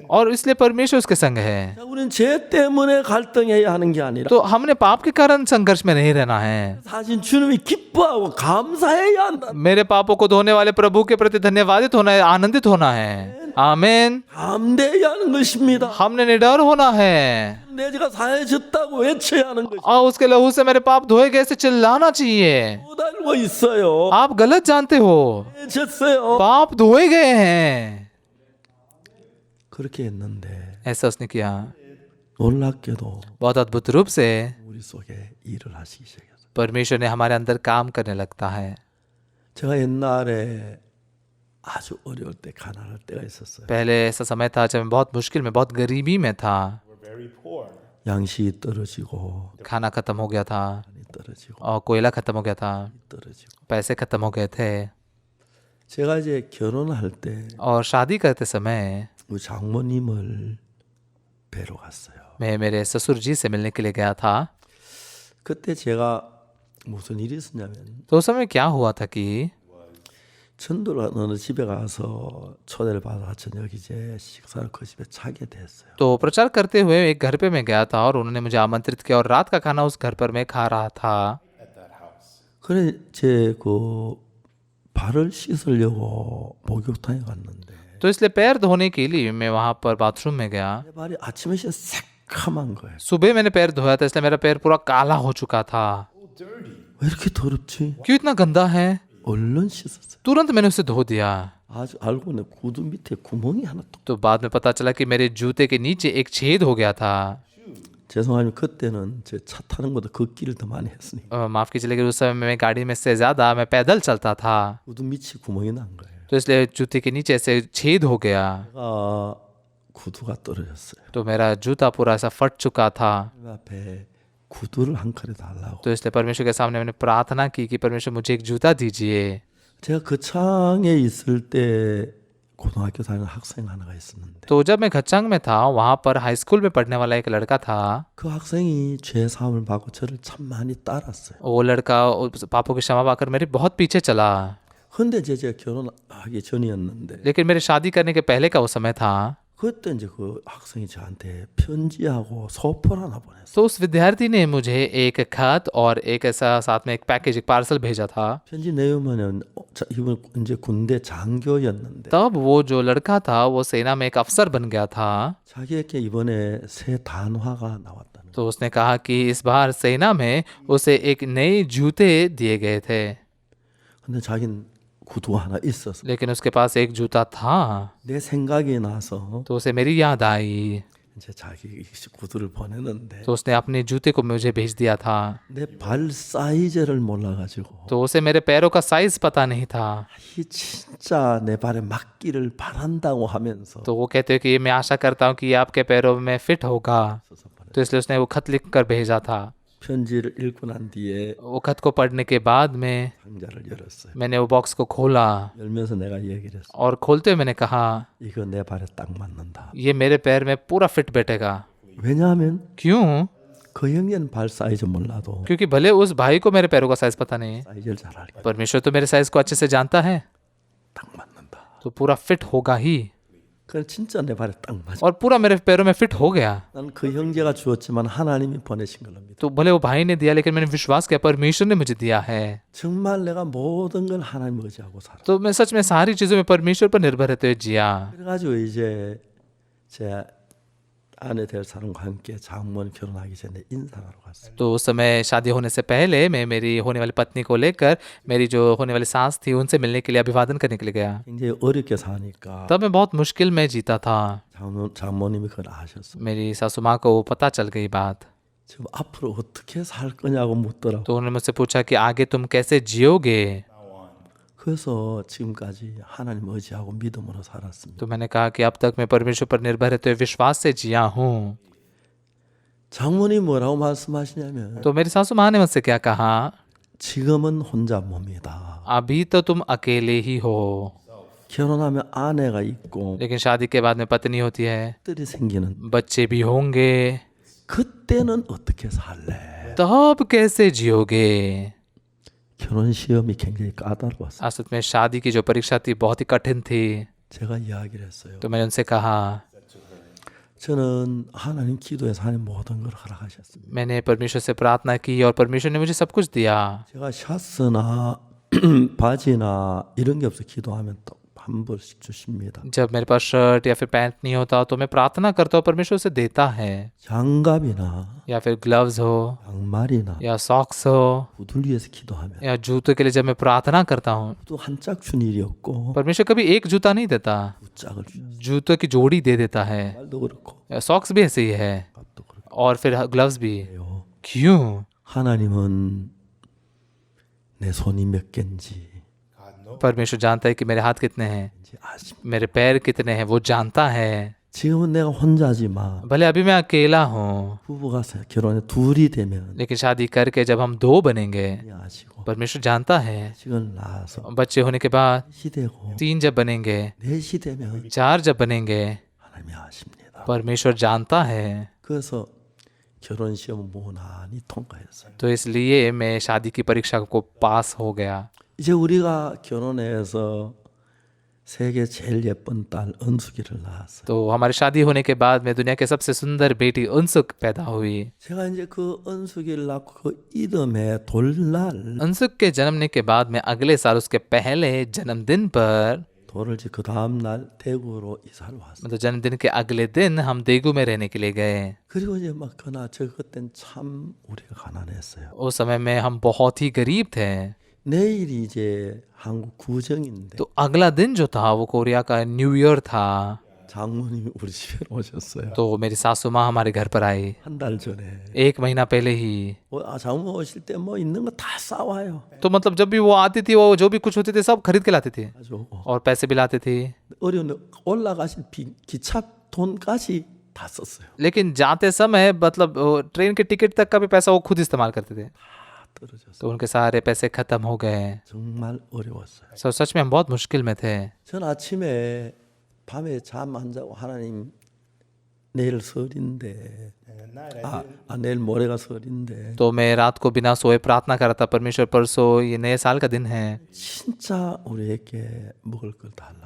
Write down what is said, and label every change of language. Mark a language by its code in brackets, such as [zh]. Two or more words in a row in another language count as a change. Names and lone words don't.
[hi] और इसलिए परमेश्वर उसके संग है। [ko] 자, 우리는 죄 때문에 갈등해야 하는 게 아니라 [hi] तो हमने पाप के कारण संघर्ष में नहीं रहना है। [ko] 사실 주님이 기뻐하고 감사해야 한다. [hi] मेरे पापों को धोने वाले प्रभु के प्रति धन्यवादित होना है, आनंदित होना है। आमीन। [ko] 담대해야 하는 것입니다. [hi] हमने निडर होना है [ko] 내 죄가 사해졌다고 외쳐야 하는 것입니다. [hi] और उसके लहू से मेरे पाप धोए गए से चिल्लाना चाहिए। [ko] 못 알고 있어요. [hi] आप गलत जानते हो, [ko] 졌어요. [hi] पाप धोए गए हैं। [ko] 그렇게 했는데 [hi] ऐसा उसने किया। [ko] 놀랍게도 [hi] बहुत अद्भुत रूप से [ko] 우리 속에 일을 하시기 시작했어요. [hi] परमेश्वर ने हमारे अंदर काम करने लगता है। [ko] 제가 옛날에 아주 어려울 때 가난할 때가 있었어요. [hi] पहले ऐसा समय था जब मैं बहुत मुश्किल में, बहुत गरीबी में था। [ko] 양식이 떨어지고 [hi] खाना खत्म हो गया था [ko] 돈이 떨어지고 [hi] और कोयला खत्म हो गया था, [ko] 떨어지고. [hi] पैसे खत्म हो गए थे। [ko] 제가 이제 결혼할 때 [hi] और शादी करते समय [ko] 우리 장모님을 뵈러 갔어요. [hi] मैं मेरे ससुर जी से मिलने के लिए गया था। [ko] 그때 제가 무슨 일이 있었냐면 [hi] तो उस समय क्या हुआ था कि [ko] 전도를 어느 집에 가서 초대를 받아 저녁 이제 식사를 그 집에 차게 됐어요. [hi] तो प्रचार करते हुए एक घर पे मैं गया था और उन्होंने मुझे आमंत्रित किया और रात का खाना उस घर पर मैं खा रहा था। [ko] 그래 제 그 발을 씻으려고 목욕탕에 갔는데 [hi] तो इसलिए पैर धोने के लिए मैं वहां पर बाथरूम में गया। [ko] 내 발이 아침에 새카만 거예요. [hi] सुबह मैंने पैर धोया था, इसलिए मेरा पैर पूरा काला हो चुका था। [ko] 왜 이렇게 더럽지? [hi] क्यों इतना गंदा है? [ko] 얼른 씻었어요. [hi] तुरंत मैंने उसे धो दिया। [ko] 아주 알고 보니 구두 밑에 구멍이 하나 또. [hi] तो बाद में पता चला कि मेरे जूते के नीचे एक छेद हो गया था। [ko] 죄송하지만 그때는 제 차 타는 것보다 걷기를 더 많이 했으니까 [hi] माफ कीजिए, लेकिन उस समय मैं गाड़ी में से ज्यादा मैं पैदल चलता था, [ko] 구두 밑이 구멍이 난 거예요. [hi] तो इसलिए जूते के नीचे से छेद हो गया। [ko] 제가 구두가 떨어졌어요. [hi] तो मेरा जूता पूरा ऐसा फट चुका था। [ko] 그 앞에 구두를 한 컬에 달라고. [hi] तो इसलिए परमेश्वर के सामने मैंने प्रार्थना की कि परमेश्वर मुझे एक जूता दीजिए। [ko] 제가 그 창에 있을 때 고등학교 다니는 학생 하나가 있었는데 [hi] तो जब मैं खच्चंग में था, वहां पर [en] high school [hi] में पढ़ने वाला एक लड़का था। [ko] 그 학생이 죄 사함을 받고 저를 참 많이 따랐어요. [hi] वो लड़का उस पापों की क्षमा पाकर मेरे बहुत पीछे चला। [ko] 근데 이제 제가 결혼하기 전이었는데 [hi] लेकिन मेरी शादी करने के पहले का वो समय था। [ko] 그때 이제 그 학생이 저한테 편지하고 소포를 하나 보냈어요. [hi] तो उस विद्यार्थी ने मुझे एक खत और एक ऐसा साथ में एक पैकेज, एक पार्सल भेजा था। [ko] 편지 내용은 이분 이제 군대 장교였는데 [hi] तब वो जो लड़का था वो सेना में एक अफसर बन गया था। [ko] 자기에게 이번에 새 단화가 나왔다는. [hi] तो उसने कहा कि इस बार सेना में उसे एक नए जूते दिए गए थे, [ko] 근데 자기는 구두가 하나 있었어. [hi] लेकिन उसके पास एक जूता था। [ko] 내 생각이 나서 [hi] तो उसे मेरी याद आई, [ko] 이제 자기 구두를 보냈는데 [hi] तो उसने अपने जूते को मुझे भेज दिया था। [ko] 내 발 사이즈를 몰라가지고 [hi] तो उसे मेरे पैरों का साइज पता नहीं था। [ko] 이 진짜 내 발에 맞기를 바란다고 하면서 [hi] तो वो कहते हैं कि मैं आशा करता हूँ कि ये आपके पैरों में फिट होगा। तो इसलिए उसने वो खत लिख कर भेजा था। [ko] 편지를 읽고 난 뒤에 [hi] वो खत को पढ़ने के बाद में [ko] 상자를 열었어요. [hi] मैंने वो बॉक्स को खोला [ko] 열면서 내가 얘기를 했어. [hi] और खोलते हुए मैंने कहा, [ko] 이거 내 발에 딱 맞는다. [hi] ये मेरे पैर में पूरा फिट बैठेगा। [ko] 왜냐하면 [hi] क्यों? [ko] 그 형제는 발 사이즈 몰라도 [hi] क्योंकि भले उस भाई को मेरे पैरों का साइज पता नहीं है, [ko] 사이즈를 잘 알게. [hi] परमेश्वर तो मेरे साइज को अच्छे से जानता है, [ko] 딱 맞는다. [hi] तो पूरा फिट होगा ही। [ko] 그건 진짜 내 발에 딱 맞아. [hi] और पूरा मेरे पैरों में फिट हो गया। [ko] 나는 그 형제가 주었지만 하나님이 보내신 걸로 믿어. [hi] तो भले वो भाई ने दिया, लेकिन मैंने विश्वास किया परमेश्वर ने मुझे दिया है। [ko] 정말 내가 모든 걸 하나님 의지하고 살아. [hi] तो मैं सच में सारी चीजों में परमेश्वर पर निर्भर रहते हुए जिया। [ko] 그래가지고 이제 제 아내 될 사람과 함께 장모님 결혼하기 전에 인사하러 갔어요. [hi] तो उस समय शादी होने से पहले मैं मेरी होने वाली पत्नी को लेकर मेरी जो होने वाली सास थी उनसे मिलने के लिए अभिवादन करने के लिए गया। [ko] 굉장히 어렵게 사니까 [hi] तब मैं बहुत मुश्किल में जीता था। [ko] 장모님이 그걸 아셨어. [hi] मेरी सासू माँ को पता चल गई बात, [ko] 지금 앞으로 어떻게 살 거냐고 묻더라고. [hi] तो उन्होंने मुझसे पूछा कि आगे तुम कैसे जियोगे। [ko] 그래서 지금까지 하나님 의지하고 믿음으로 살았습니다. [hi] तो मैंने कहा कि अब तक मैं परमेश्वर पर निर्भर रहते हुए विश्वास से जिया हूँ। [ko] 장모님 뭐라고 말씀하시냐면 [hi] तो मेरी सासू माँ ने मुझसे क्या कहा, [ko] 지금은 혼자 몸이다. [hi] अभी तो तुम अकेले ही हो, [ko] 결혼하면 아내가 있고 [hi] लेकिन शादी के बाद में पत्नी होती है, [ko] 딸이 생기는 [hi] बच्चे भी होंगे, [ko] 그때는 어떻게 살래? [hi] तब कैसे जियोगे। [ko] 결혼 시험이 굉장히 까다로웠어요. [hi] असल में शादी की जो परीक्षा थी बहुत ही कठिन थी। [ko] 제가 이야기를 했어요. [hi] तो मैंने उनसे कहा, [ko] 저는 하나님 기도에서 하나님 모든 걸 허락하셨습니다. [hi] मैंने परमेश्वर से प्रार्थना की और परमेश्वर ने मुझे सब कुछ दिया। [ko] 제가 샤스나 바지나 이런 게 없어 기도하면 또 한 벌씩 주십니다. [hi] जब मेरे पास शर्ट या फिर पैंट नहीं होता तो मैं प्रार्थना करता हूँ, परमेश्वर उसे देता है। [ko] 장갑이나 [hi] या फिर ग्लव्स हो [ko] 양말이나 [hi] या सॉक्स हो [ko] 구두를 위해서 기도하면 [hi] या जूतों के लिए जब मैं प्रार्थना करता हूँ, [ko] 또 한 짝 준 일이 없고 [hi] परमेश्वर कभी एक जूता नहीं देता, [ko] 두 짝을 주셨어요. [hi] जूतों की जोड़ी दे देता है। [ko] 말도 그렇고 [hi] या सॉक्स भी ऐसे ही है [ko] 값도 그렇고 [hi] और फिर ग्लव्स भी। [ko] 해요. [hi] क्यों? [ko] 하나님은 내 손이 몇 개인지 [hi] परमेश्वर जानता है कि मेरे हाथ कितने हैं, [ko] 아십니다. [hi] मेरे पैर कितने हैं, वो जानता है। [ko] 지금은 내가 혼자지만 [hi] भले अभी मैं अकेला हूँ, [ko] 부부가 결혼에 둘이 되면 [hi] लेकिन शादी करके जब हम दो बनेंगे, [ko] 아시고 [hi] परमेश्वर जानता है। [ko] 지금 낳아서 [hi] बच्चे होने के बाद [ko] 넷이 되고 [hi] 3 जब बनेंगे, [ko] 넷이 되면 [hi] 4 जब बनेंगे, [ko] 하나님이 아십니다. [hi] परमेश्वर जानता है। [ko] 그래서 결혼 시험 무난히 통과했어요. [hi] तो इसलिए मैं शादी की परीक्षा को पास हो गया। [ko] 이제 우리가 결혼해서 세계 제일 예쁜 딸 은숙이를 낳았어요. [hi] तो हमारी शादी होने के बाद में दुनिया के सबसे सुंदर बेटी उनसुक पैदा हुई। [ko] 제가 이제 그 은숙이를 낳고 그 이듬해 돌날 [hi] उनसुक के जन्मने के बाद में अगले साल उसके पहले जन्मदिन पर, [ko] 돌을 그 다음 날 대구로 이사를 왔어요. [hi] मतलब जन्मदिन के अगले दिन हम देगू में रहने के लिए गए। [ko] 그리고 이제 막 그나 저 그땐 참 우리가 가난했어요. [hi] उस समय में हम बहुत ही गरीब थे। [ko] 내일이 이제 한국 구정인데 [hi] तो अगला दिन जो था वो कोरिया का [en] New Year [hi] था। [ko] 장모님이 우리 집에 오셨어요. [hi] तो मेरी सासू माँ हमारे घर पर आई [ko] 한 달 전에 [hi] 1 महीना पहले ही। [ko] 장모 오실 때 뭐 있는 거 다 싸와요. [hi] तो मतलब जब भी वो आती थी, वो जो भी कुछ होते थे सब खरीद के लाती थी [ko] 가져오고 [hi] और पैसे भी लाते थे। [ko] 어려운 올라가실 기차 돈까지 다 썼어요. [hi] लेकिन जाते समय मतलब वो ट्रेन के टिकट तक का भी पैसा वो खुद इस्तेमाल करते थे। [ko] 다 떨어졌어요. [hi] तो उनके सारे पैसे खत्म हो गए। [ko] 정말 어려웠어요. [hi] सच में हम बहुत मुश्किल में थे। [ko] 전 아침에 밤에 잠 안 자고 하나님 내일 설인데 내일 모레가 설인데 [hi] तो मैं रात को बिना सोए प्रार्थना कर रहा था, परमेश्वर परसों ये नए साल का दिन है, [ko] 진짜 우리에게 먹을 걸 달라고